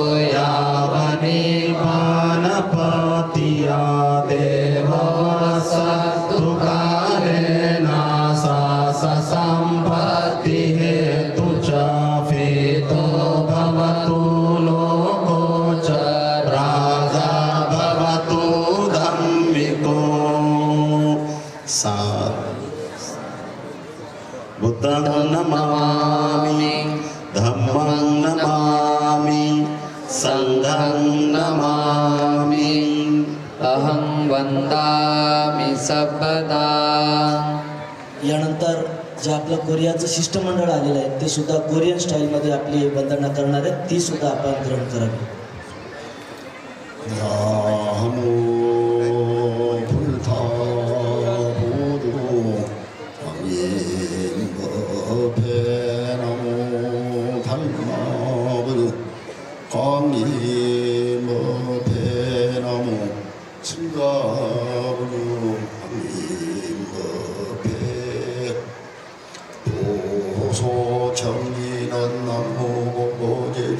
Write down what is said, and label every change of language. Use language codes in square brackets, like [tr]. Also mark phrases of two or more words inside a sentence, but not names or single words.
[pi] यावनिपानपतिया देवो सत्तुकालेन सा संपत्ति हेतु च फेतो भवतु लोको च राजा भवतु धम्मिको सा बुद्धं नमामि धम्मं नमामि संघं नमामि अहं वंदामि सर्वदा. [mr] यानंतर जे आपलं कोरियाचं शिष्टमंडळ आलेलं आहे ते सुद्धा कोरियन स्टाईलमध्ये आपली वंदना करणार आहेत, ती सुद्धा आपण ग्रहण करावी. [ko] 나무 불타보도 강림법에나무 달마부도 강림법에나무 증가부도 강림법에 도소정리는 나무고제리